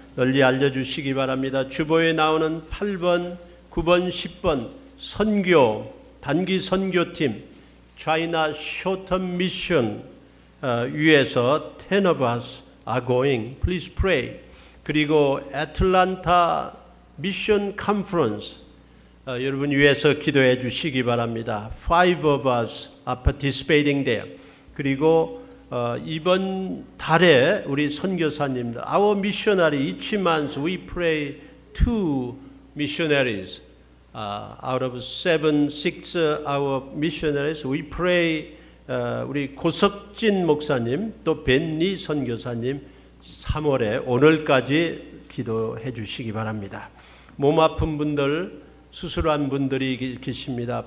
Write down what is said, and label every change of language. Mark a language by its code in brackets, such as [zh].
[ko] 널리 알려주시기 바랍니다. 주보에 나오는 8번, 9번, 10번 선교, 단기 선교팀 China Short-Term Mission 위에서 [en] 10 of us are going. Please pray. [ko] 그리고 애틀란타 미션 컨퍼런스 여러분 위해서 기도해 주시기 바랍니다. [en] 5 of us are participating there. [ko] 그리고 이번 달에 우리 선교사님들 [en] Our missionary each month we pray 2 missionaries. Out of 6 our missionaries we pray [ko] 우리 고석진 목사님 또 벤니 선교사님 3월에 오늘까지 기도해 주시기 바랍니다. 몸 아픈 분들, 수술한 분들이 계십니다.